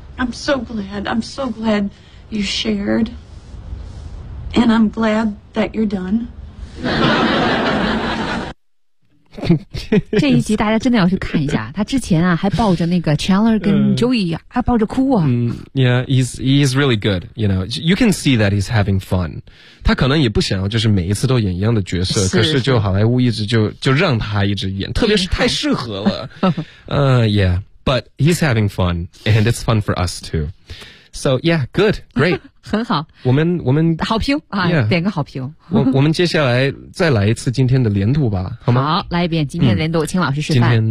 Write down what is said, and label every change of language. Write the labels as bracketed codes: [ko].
[en] I'm so glad. I'm so glad you shared. And I'm glad that you're done. [zh] 这一集大家真的要去看一下，他之前啊还抱着那个 Chandler 跟 Joey 还抱着哭啊。 [en] 嗯、yeah, he's really good. You know, you can see that he's having fun. [zh] 他可能也不想要就是每一次都演一样的角色，可是就好莱坞一直就让他一直演，特别是太适合了。 [en] yeah, but he's having fun and it's fun for us too. So yeah, good, great. [zh] 很好，我们好评啊， [en] yeah, [zh] 点个好评。我们接下来再来一次今天的连读吧，好吗？好，来一遍今天的连读，请老师示范。